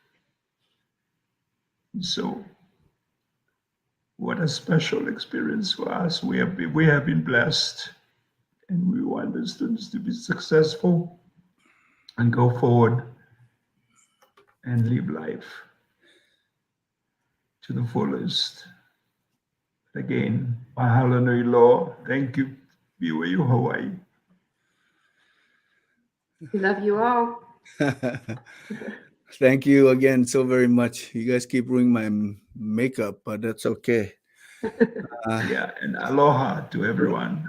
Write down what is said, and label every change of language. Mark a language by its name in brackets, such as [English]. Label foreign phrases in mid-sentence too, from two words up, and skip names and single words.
[English] And so, what a special experience for us. We have been blessed, and we want the students to be successful and go forward and live life to the fullest. Again, [Hawaiian] mahalo nui loa. [English] Thank you, BYU Hawaii. We love you all. Thank you again so very much. You guys keep ruining my makeup, but that's okay. Yeah, and aloha to everyone.